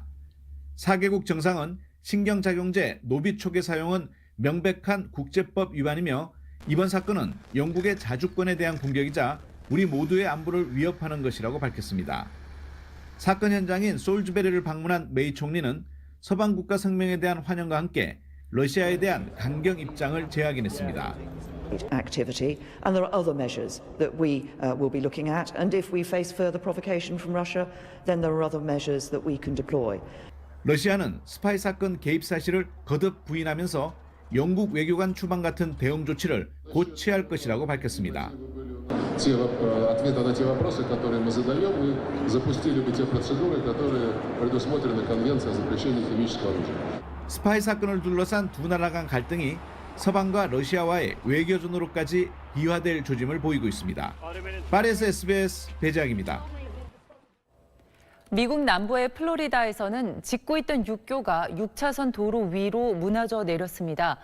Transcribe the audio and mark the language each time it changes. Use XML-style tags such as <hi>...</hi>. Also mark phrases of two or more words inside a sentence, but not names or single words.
<ko>4개국 정상은 신경작용제 노비촉의 사용은 명백한 국제법 위반이며 이번 사건은 영국의 자주권에 대한 공격이자 우리 모두의 안보를 위협하는 것이라고 밝혔습니다. 사건 현장인 솔즈베리를 방문한 메이 총리는 서방 국가 성명에 대한 환영과 함께 러시아에 대한 강경 입장을 재확인했습니다.</ko> <en>activity, and there are other measures that we will be looking at. And if we face further provocation from Russia, then there are other measures that we can deploy.</en> <ko>러시아는 스파이 사건 개입 사실을 거듭 부인하면서 영국 외교관 추방 같은 대응 조치를 곧 취할 것이라고 밝혔습니다.</ko> <ru>ответа на те вопросы, которые мы задаем, и запустили бы те процедуры, которые предусмотрены Конвенцией о запрещении химического оружия.</ru> <ko>스파이 사건을 둘러싼 두 나라 간 갈등이 서방과 러시아와의 외교전으로까지 비화될 조짐을 보이고 있습니다. 파리에서 SBS 배재학입니다. 미국 남부의 플로리다에서는 짓고 있던 육교가 6차선 도로 위로 무너져 내렸습니다.</ko>